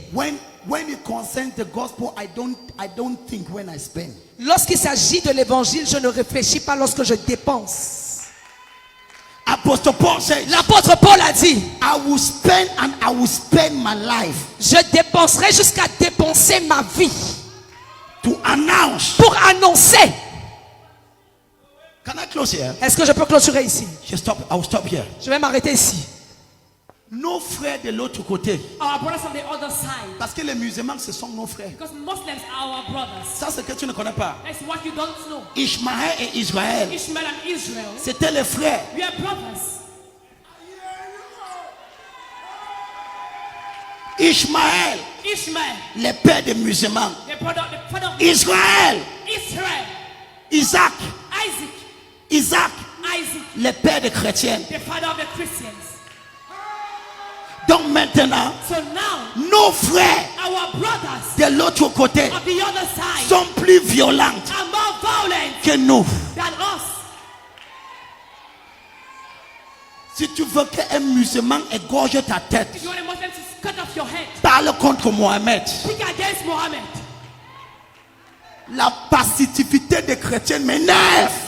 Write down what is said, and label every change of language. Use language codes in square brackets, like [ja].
[en] when it concerns the gospel, I don't think when I spend. [fr] lorsqu'il s'agit de l'évangile, je ne réfléchis pas lorsque je dépense. [en] Apostle Paul says, [fr] L'apôtre Paul a dit, [en] I will spend and I will spend my life [fr] je dépenserai jusqu'à dépenser ma vie [en] to announce. [fr] pour annoncer. [en] Can I close here? [fr] Est-ce que je peux clôturer ici? [en] I will stop here. [fr] Je vais m'arrêter ici. Nos frères de l'autre côté, [en] Our brothers on the other side. [fr] parce que les musulmans ce sont nos frères. [en] Because Muslims are our brothers. [fr] Ça c'est que tu ne connais pas. [en] That's what you don't know. [fr] Ishmaël et Israël, [en] Ishmael and Israel, [fr] c'était les frères. [en] we are brothers. [fr] Ishmaël, [en] Ishmael, [fr] les pères des musulmans. [en] the father of [fr] Israël, [en] Israel. [fr] Isaac, [en] Isaac, [fr] les pères des chrétiens. [en] the father of the Christians. [fr] Donc maintenant, [en] So now, [fr] nos frères [en] our brothers [fr] de l'autre côté [en] of the other side [fr] sont plus violents [en] are more violent [fr] que nous. [en] than us. [fr] Si tu veux qu'un musulman égorge ta tête, [en] If you want a Muslim to cut off your head, [fr] parle contre Mohamed. [en] speak against Muhammad. [fr] La passivité des chrétiens m'énerve.